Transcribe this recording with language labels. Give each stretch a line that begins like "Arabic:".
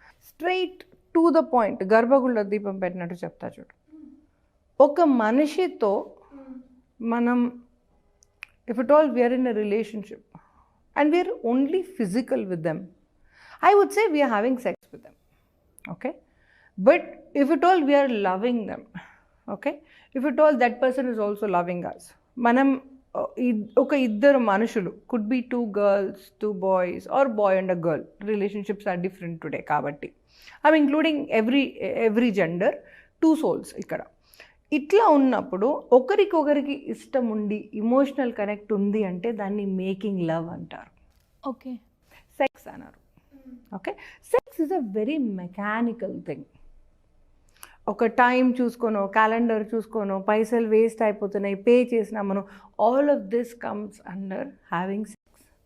English: straight to the point,
Telugu: గర్భగుళ్ళ దీపం పెట్టినట్టు చెప్తా చూడు. ఒక మనిషితో మనం
English: If it all we are in a relationship and we are only physical with them, I would say we are having sex with them, okay? But if at all we are loving them, okay? If at all that person is also loving us,
Telugu: manam oka iddaru manushulu,
English: could be 2 girls, 2 boys, or boy and a girl. Relationships are different today kabatti I'm including every gender, 2 souls ikkada.
Telugu: ఇట్లా ఉన్నప్పుడు ఒకరికొకరికి ఇష్టం ఉండి emotional connect ఉంది అంటే దాన్ని
English: making love
Telugu: అంటారు. Okay,
English: Sex అన్నారు. Okay, sex is a very mechanical thing.
Telugu: ఒక టైం చూసుకోనో, క్యాలెండర్ చూసుకోనో, పైసలు వేస్ట్ అయిపోతున్నాయి, pay చేసినామను,
English: All of this comes under having sex.